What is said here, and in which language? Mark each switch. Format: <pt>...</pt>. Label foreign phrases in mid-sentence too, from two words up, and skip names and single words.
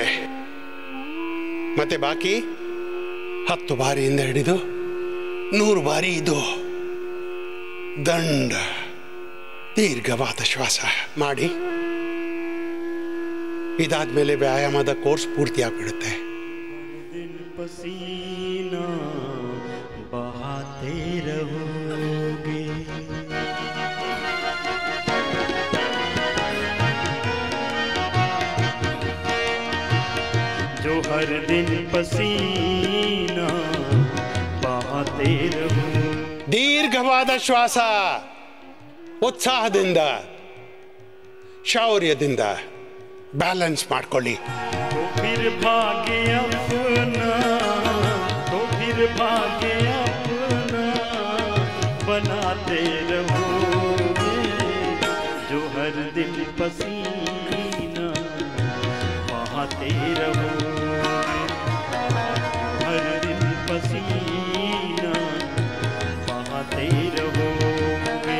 <kn>ಮತ್ತೆ ಬಾಕಿ 10 ಬಾರಿಯಿಂದ ಹಿಡಿದು 100 ಬಾರಿ ಇದು ದಂಡ ದೀರ್ಘವಾದ ಶ್ವಾಸ ಮಾಡಿ. ಇದಾದ್ಮೇಲೆ ವ್ಯಾಯಾಮದ ಕೋರ್ಸ್ ಪೂರ್ತಿ ಆಗ್ಬಿಡುತ್ತೆ.</kn> <hi>पसीना बहाते रहोगे, जो हर दिन पसीना बहाते रहोगे.</hi> <kn>ದೀರ್ಘವಾದ ಶ್ವಾಸ, ಉತ್ಸಾಹದಿಂದ, ಶೌರ್ಯದಿಂದ ಬ್ಯಾಲೆನ್ಸ್ ಮಾಡ್ಕೊಳ್ಳಿ.</kn> <hi>तो फिर भाग्य अपना, तो फिर भाग्य अपना बनाते रहोगे, जो हर दिन पसीना बहाते रहोगे, हर दिन पसीना बहाते रहोगे.</hi>